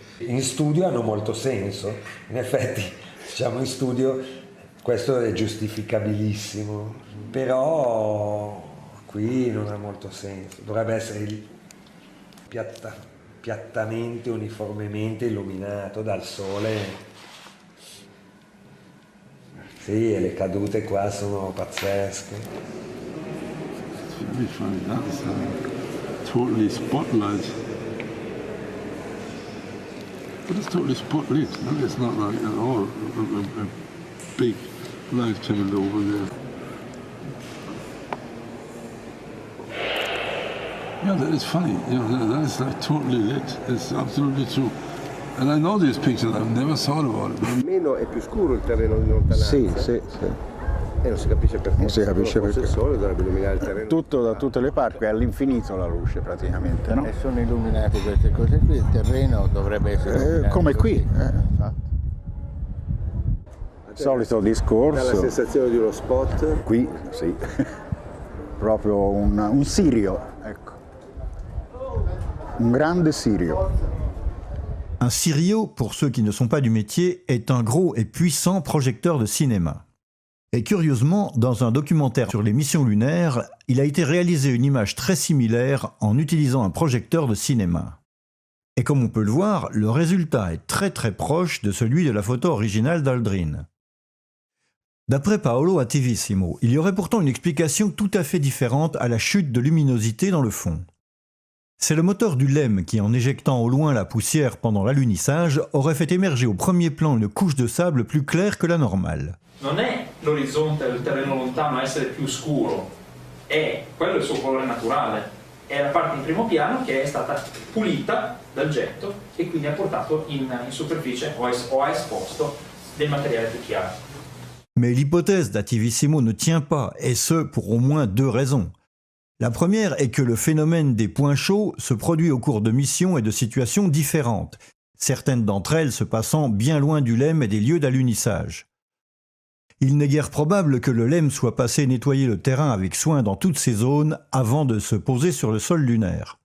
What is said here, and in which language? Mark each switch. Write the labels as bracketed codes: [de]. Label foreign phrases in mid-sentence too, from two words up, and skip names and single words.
[it] In studio hanno molto senso, in effetti diciamo in studio questo è giustificabilissimo, però qui non ha molto senso, dovrebbe essere piattamente, uniformemente illuminato dal sole. Sì, e le cadute qua sono pazzesche. [en] It's very funny, that is totally spotlight. But it's totally spotlit, no? It's not like at all a big light coming over there. Yeah, that is funny. You know, that is like totally lit. It's absolutely true. And I know these pictures, I've never thought about it. [it] Almeno è più scuro il terreno in lontananza. Sì. E non si capisce perché. Non si capisce perché. Il sole dovrebbe illuminare il terreno. Tutto da tutte le parti, è all'infinito la luce praticamente, no? E sono illuminate queste cose qui, il terreno dovrebbe essere illuminato come qui. infatti. Solito discorso. Dà la sensazione di uno spot. Qui, sì. Proprio un sirio, ecco. Un grande sirio. Un sirio, [fr] pour ceux qui ne sont pas du métier, est un gros et puissant projecteur de cinéma. Et curieusement, dans un documentaire sur les missions lunaires, il a été réalisé une image très similaire en utilisant un projecteur de cinéma. Et comme on peut le voir, le résultat est très très proche de celui de la photo originale d'Aldrin. D'après Paolo Attivissimo, il y aurait pourtant une explication tout à fait différente à la chute de luminosité dans le fond. C'est le moteur du LEM qui, en éjectant au loin la poussière pendant l'alunissage, aurait fait émerger au premier plan une couche de sable plus claire que la normale. [it] Non è l'orizzonte del terreno lontano a essere più scuro, è quello il suo colore naturale, è la parte in primo piano che è stata pulita dal getto e quindi ha portato in superficie o ha esposto del materiale più chiaro. [fr] Mais l'hypothèse d'Attivissimo ne tient pas, et ce pour au moins deux raisons. La première est que le phénomène des points chauds se produit au cours de missions et de situations différentes, certaines d'entre elles se passant bien loin du LEM et des lieux d'alunissage. Il n'est guère probable que le LEM soit passé nettoyer le terrain avec soin dans toutes ces zones avant de se poser sur le sol lunaire.